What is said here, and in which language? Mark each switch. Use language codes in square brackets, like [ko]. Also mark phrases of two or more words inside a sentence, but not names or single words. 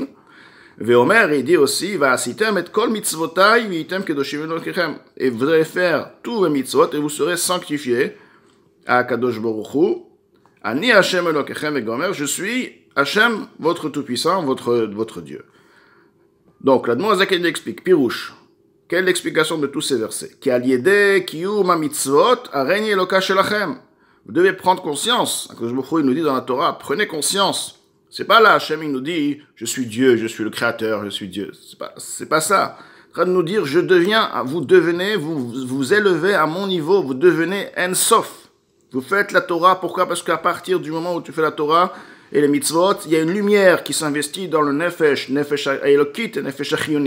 [fr] Veomer, il dit aussi, et vous allez faire tous les mitzvot et vous serez sanctifiés à Kadosh Baruch Hu. [he] אני ה׳ אלקיכם וגומר, [fr] je suis Hashem, votre tout-puissant, votre Dieu. Donc, l'Admorazaken explique, Pirouche, quelle est l'explication de tous ces versets? [he] כי על ידי קיום המצוות הריני אלוקה שלכם. [fr] Vous devez prendre conscience. Akadosh Baruch Hu, il nous dit dans la Torah, prenez conscience. C'est pas là, Hashem, il nous dit, je suis Dieu, je suis le Créateur, je suis Dieu. C'est pas ça. Il est en train de nous dire, vous élevez à mon niveau, vous devenez Ensof. Vous faites la Torah, pourquoi? Parce qu'à partir du moment où tu fais la Torah et les mitzvot, il y a une lumière qui s'investit dans le [he] נפש אלקית [fr] et [he] נפש החיונית.